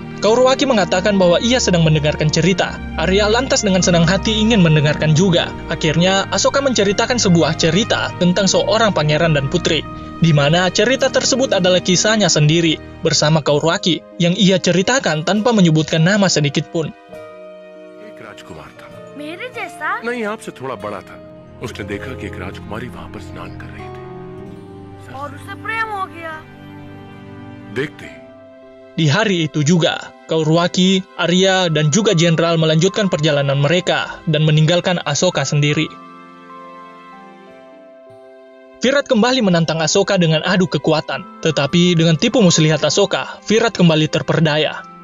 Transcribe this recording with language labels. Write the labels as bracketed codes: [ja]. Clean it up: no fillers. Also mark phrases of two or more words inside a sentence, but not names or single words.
[id] Kaurwaki mengatakan bahwa ia sedang mendengarkan cerita. Arya lantas dengan senang hati ingin mendengarkan juga. Akhirnya, Asoka menceritakan sebuah cerita tentang seorang pangeran dan putri. di mana cerita tersebut adalah kisahnya sendiri bersama Kaurwaki yang ia ceritakan tanpa menyebutkan nama sedikit pun. [hi] एक राजकुमार था, मेरे जैसा? नहीं आपसे थोड़ा बड़ा था। उसने देखा कि एक राजकुमारी वहां पर स्नान कर रही थी। और उसे प्रेम हो गया। देखते ही [id] Di hari itu juga, Kaurwaki, Arya, dan juga Jenderal melanjutkan perjalanan mereka dan meninggalkan Asoka sendiri. Virat kembali menantang Asoka dengan adu kekuatan, tetapi dengan tipu muslihat Asoka, Virat kembali terperdaya.